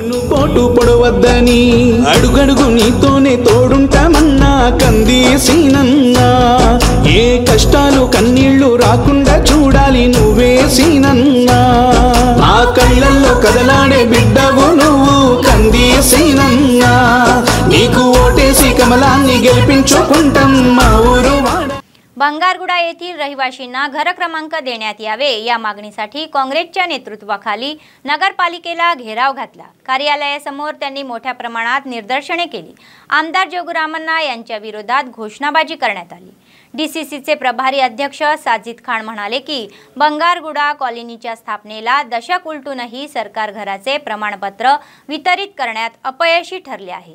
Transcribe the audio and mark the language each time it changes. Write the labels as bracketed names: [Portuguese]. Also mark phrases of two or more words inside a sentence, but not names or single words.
[Telugu] పోటు పొడవద్దని అడుగడుగు నీతోనే తోడుంటామన్నా కంది సీనన్నా ఏ కష్టాలు కన్నీళ్లు రాకుండా చూడాలి నువ్వే సీనన్నా। ఆ కళ్ళల్లో కదలాడే బిడ్డవు నువ్వు కంది సీనన్నా నీకు ఓటేసి కమలాన్ని గెలిపించుకుంటాం మా ఊరు వాడ। [Marathi] बंगारगुडा येथील रहिवाशींना घर क्रमांक देण्यात यावे या मागणीसाठी काँग्रेसच्या नेतृत्वाखाली नगरपालिकेला घेराव घातला। कार्यालयासमोर त्यांनी मोठ्या प्रमाणात निदर्शने केली। आमदार जोगुरामन्ना यांच्या विरोधात घोषणाबाजी करण्यात आली। डीसीसीचे प्रभारी अध्यक्ष साजिद खान म्हणाले की बंगारगुडा कॉलनीच्या स्थापनेला दशक उलटूनही सरकार घराचे प्रमाणपत्र वितरित करण्यात अपयशी ठरले आहे।